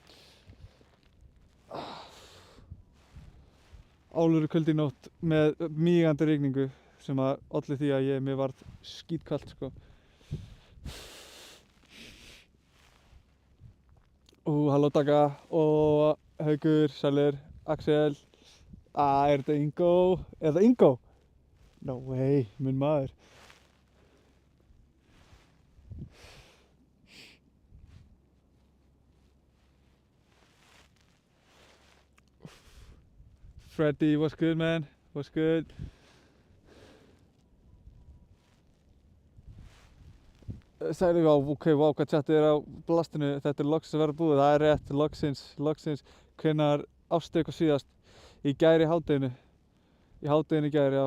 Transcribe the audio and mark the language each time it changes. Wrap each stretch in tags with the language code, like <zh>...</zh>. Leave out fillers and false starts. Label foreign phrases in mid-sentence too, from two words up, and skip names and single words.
<is>Alvöru kuldi í nótt með mígandi rigningu sem að olli því að mér varð skítkalt sko. Halló Dagga og Haukur, Sælir, Axel. Er þetta Ingo? Er þetta Ingo?</is> <en>No way,</en> <is>minn maður.</is> <en>Freddy, what's good man? What's good?</en> <is>Sælir, ok, wow, hvað chatið er á blastinu. Þetta er loksins að vera búið, það er rétt, loksins. Hvenær ástu eitthvað síðast? Í gær í hádeginu. Í hádeginu í gær, já.</is>